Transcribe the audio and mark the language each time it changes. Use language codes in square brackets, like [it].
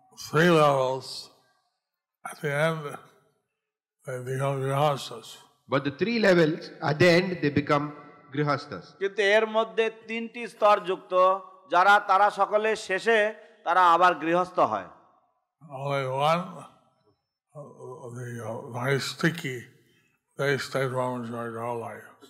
[en] 3 levels, at the end, they become grihastas. But the 3 levels, at the end, they become grihastas. [bn] কিন্তু এর মধ্যে 3টি স্তর যুক্ত, তারা সকলে শেষে তারা আবার গৃহস্থ হয়। [en] Only one, the Naistiki, they stay brahmachari their whole life.